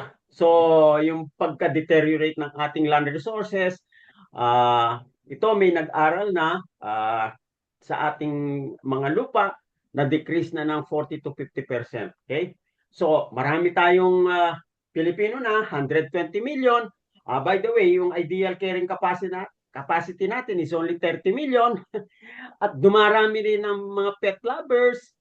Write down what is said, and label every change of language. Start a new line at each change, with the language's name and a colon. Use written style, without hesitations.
Filipino: So, yung pagka-deteriorate ng ating land resources, ito may nag-aral na sa ating mga lupa na decrease na ng 40 to 50%. Okay? So, marami tayong Pilipino na, 120 million.
English: By the way, yung ideal carrying capacity natin is only 30 million.
Filipino: At dumarami rin ng mga pet lovers.